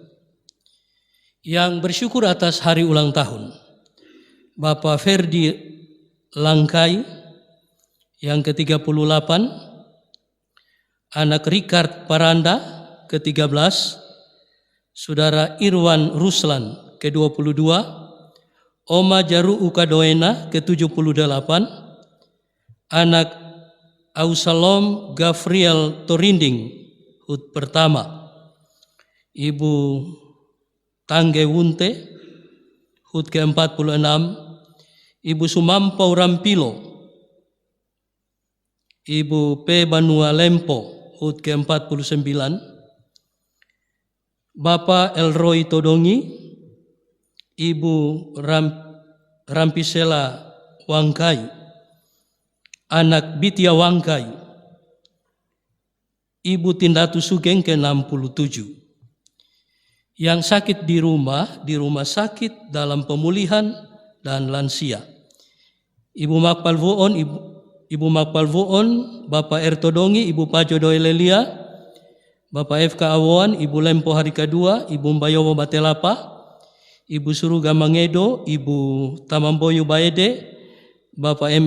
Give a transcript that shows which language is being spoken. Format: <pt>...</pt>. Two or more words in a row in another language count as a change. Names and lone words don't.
<id>Yang bersyukur atas hari ulang tahun, Bapak Ferdi Langkai yang ke-38, anak Richard Paranda ke-13, Saudara Irwan Ruslan ke-22, Oma Jaru Ukadoena ke-78, anak Ausalom Gavriel Torinding HUT pertama, Ibu Tangge Wunte HUT ke-46, Ibu Sumampau Rampilo, Ibu P. Banua Lempo HUT ke-49, Bapak Elroy Todongi, Ibu Rampisela Wangkai, anak Bitya Wangkai, Ibu Tindatu Sugeng ke-67. Yang sakit di rumah sakit dalam pemulihan dan lansia. Ibu Makpalvuon, Bapak Ertodongi, Ibu Pajo Doelelia, Bapak FK Awan, Ibu Lempo Harika II, Ibu Mbayowo Batelapa, Ibu Suruga Mangedo, Ibu Tamamboyu Baede, Bapak M.</id>